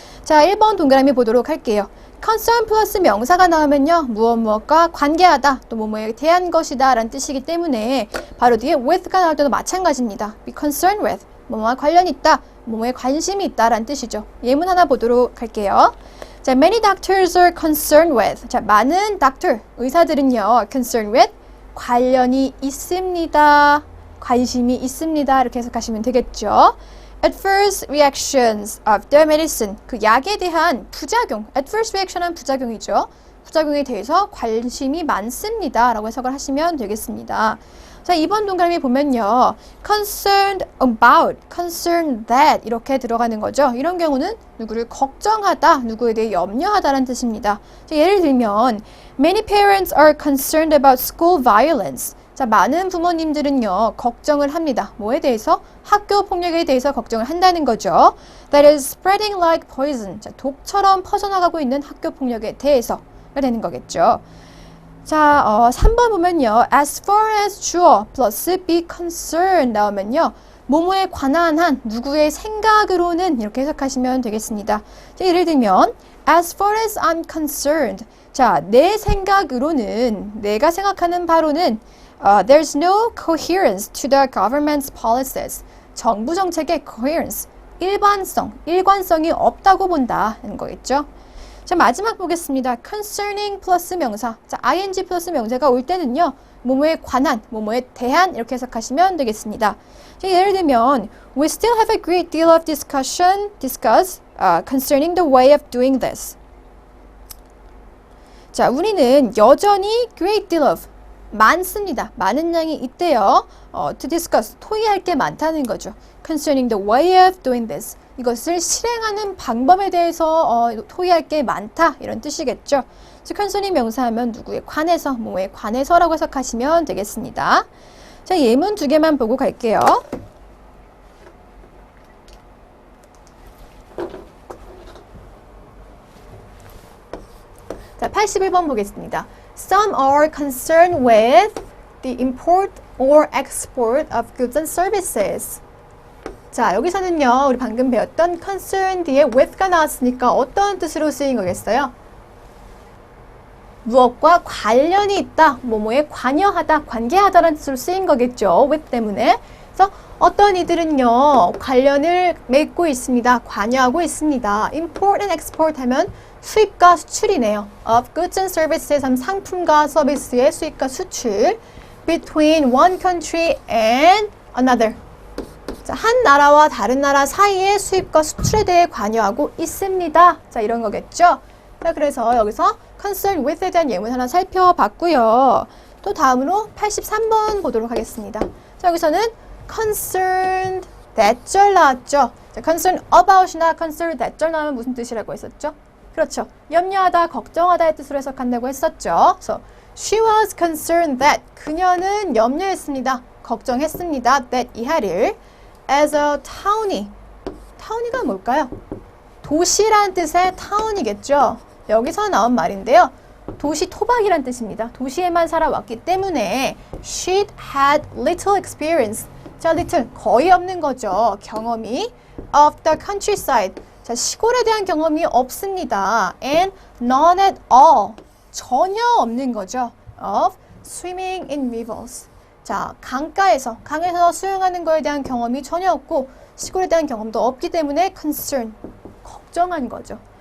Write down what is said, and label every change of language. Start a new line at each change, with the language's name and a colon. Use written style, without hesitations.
Korean: 자, 1번 동그라미 보도록 할게요.
English: concern
Korean: 플러스 명사가 나오면요, 무엇과 관계하다, 또 뭐뭐에 대한 것이다 라는 뜻이기 때문에 바로 뒤에 with가 나올 때도 마찬가지입니다.
English: be concerned with,
Korean: 뭐뭐와 관련이 있다, 뭐뭐에 관심이 있다 라는 뜻이죠. 예문 하나 보도록 할게요.
English: 자, many doctors are concerned with.
Korean: 자, 많은 doctor, 의사들은요, concerned with, 관련이 있습니다. 관심이 있습니다. 이렇게 해석하시면 되겠죠.
English: Adverse reactions of the medicine.
Korean: 그 약에 대한 부작용. Adverse reaction은 부작용이죠. 부작용에 대해서 관심이 많습니다. 라고 해석을 하시면 되겠습니다. 자, 2번 동그라미 보면요.
English: concerned about, concerned that
Korean: 이렇게 들어가는 거죠. 이런 경우는 누구를 걱정하다, 누구에 대해 염려하다라는 뜻입니다. 자, 예를 들면
English: many parents are concerned about school violence.
Korean: 자, 많은 부모님들은요, 걱정을 합니다. 뭐에 대해서? 학교 폭력에 대해서 걱정을 한다는 거죠.
English: That is spreading like poison.
Korean: 자, 독처럼 퍼져나가고 있는 학교 폭력에 대해서가 되는 거겠죠. 자, 3번 보면요.
English: as far as
Korean: 주어 플러스
English: be concerned
Korean: 나오면요. 뭐뭐에 관한 한 누구의 생각으로는 이렇게 해석하시면 되겠습니다. 자, 예를 들면
English: as far as I'm concerned.
Korean: 자, 내 생각으로는, 내가 생각하는 바로는
English: there's no coherence to the government's policies.
Korean: 정부 정책의 coherence, 일관성이 없다고 본다는 거겠죠. 자, 마지막 보겠습니다. concerning 플러스 명사. 자, ing 플러스 명사가 올 때는요, 뭐뭐에 관한, 뭐뭐에 대한 이렇게 해석하시면 되겠습니다. 자, 예를 들면
English: we still have a great deal of discuss concerning the way of doing this.
Korean: 자, 우리는 여전히
English: great deal of
Korean: 많습니다. 많은 양이 있대요.
English: to discuss,
Korean: 토의할 게 많다는 거죠.
English: concerning the way of doing this.
Korean: 이것을 실행하는 방법에 대해서 토의할 게 많다 이런 뜻이겠죠. concerning 명사하면 누구에 관해서, 뭐에 관해서라고 해석하시면 되겠습니다. 자, 예문 2개만 보고 갈게요. 자, 81번 보겠습니다.
English: Some are concerned with the import or export of goods and services.
Korean: 자, 여기서는요, 우리 방금 배웠던 concern 뒤에 with가 나왔으니까 어떤 뜻으로 쓰인 거겠어요? 무엇과 관련이 있다, 뭐뭐에 관여하다, 관계하다라는 뜻으로 쓰인 거겠죠. with 때문에. 그래서 어떤 이들은요, 관련을 맺고 있습니다. 관여하고 있습니다.
English: import and export
Korean: 하면 수입과 수출이네요.
English: of goods and services
Korean: 하면 상품과 서비스의 수입과 수출.
English: between one country and another.
Korean: 자, 한 나라와 다른 나라 사이의 수입과 수출에 대해 관여하고 있습니다. 자, 이런 거겠죠. 자, 그래서 여기서 concern with에 대한 예문 하나 살펴봤고요. 또 다음으로 83번 보도록 하겠습니다. 자, 여기서는 concerned that절 나왔죠. 자, concern about이나 concerned that절 나오면 무슨 뜻이라고 했었죠? 그렇죠. 염려하다, 걱정하다의 뜻으로 해석한다고 했었죠. 그래서
English: she was concerned that,
Korean: 그녀는 염려했습니다. 걱정했습니다.
English: that
Korean: 이하를
English: as a townie.
Korean: townie가 뭘까요? 도시라는 뜻의 town이겠죠. 여기서 나온 말인데요. 도시 토박이란 뜻입니다. 도시에만 살아왔기 때문에
English: she had little experience.
Korean: 자, little 거의 없는 거죠. 경험이
English: of the countryside.
Korean: 자, 시골에 대한 경험이 없습니다.
English: and none at all.
Korean: 전혀 없는 거죠.
English: of swimming in rivers.
Korean: 자, 강가에서, 강에서 수영하는 거에 대한 경험이 전혀 없고 시골에 대한 경험도 없기 때문에 concern, 걱정한 거죠.